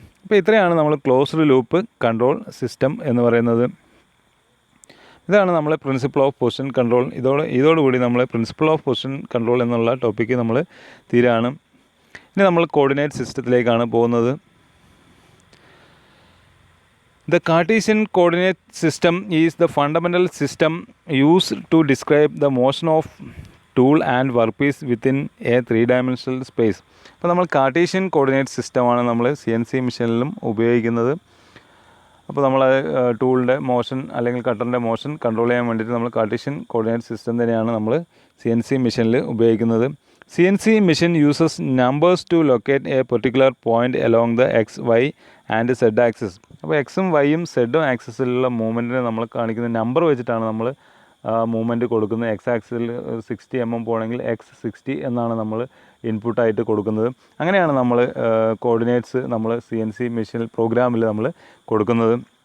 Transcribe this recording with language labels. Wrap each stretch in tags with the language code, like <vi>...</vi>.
<ml>അപ്പോൾ ഇത്രയാണ് നമ്മൾ ക്ലോസ്ഡ് ലൂപ്പ് കൺട്രോൾ സിസ്റ്റം എന്ന് പറയുന്നത്. ഇതാണ് നമ്മളെ പ്രിൻസിപ്പിൾ ഓഫ് പൊസിഷൻ കൺട്രോൾ. ഇതോടുകൂടി നമ്മൾ പ്രിൻസിപ്പിൾ ഓഫ് പൊസിഷൻ കൺട്രോൾ എന്നുള്ള ടോപ്പിക്ക് നമ്മൾ തീരാണ്. ഇനി നമ്മൾ കോർഡിനേറ്റ് സിസ്റ്റത്തിലേക്കാണ് പോകുന്നത്.</ml> <en>The Cartesian coordinate system is the fundamental system used to describe the motion of tool and workpiece within a 3-dimensional space.</en> <ml>അപ്പോൾ നമ്മൾ Cartesian coordinate സിസ്റ്റമാണ് നമ്മൾ CNC മെഷീനിലും ഉപയോഗിക്കുന്നത്. അപ്പോൾ നമ്മൾ ടൂളിൻ്റെ മോഷൻ അല്ലെങ്കിൽ കട്ടറിൻ്റെ മോഷൻ കൺട്രോൾ ചെയ്യാൻ വേണ്ടിയിട്ട് നമ്മൾ കാർട്ടീഷ്യൻ കോർഡിനേറ്റ് സിസ്റ്റം തന്നെയാണ് നമ്മൾ CNC മെഷീനിൽ ഉപയോഗിക്കുന്നത്.</ml> <en>CNC machine uses numbers to locate a particular point along the X, Y and Z axis.</en> <ml>അപ്പോൾ എക്സും വൈയും സെഡും ആക്സിസിലുള്ള മൂവ്മെൻറ്റിനെ നമ്മൾ കാണിക്കുന്ന നമ്പർ വെച്ചിട്ടാണ് നമ്മൾ മൂവ്മെൻറ്റ് കൊടുക്കുന്നത്. എക്സ് ആക്സിസിൽ 60 mm പോകണമെങ്കിൽ X60 എന്നാണ് നമ്മൾ ഇൻപുട്ടായിട്ട് കൊടുക്കുന്നത്. അങ്ങനെയാണ് നമ്മൾ കോർഡിനേറ്റ്സ് നമ്മൾ CNC മെഷീൻ പ്രോഗ്രാമിൽ നമ്മൾ കൊടുക്കുന്നത്.</ml>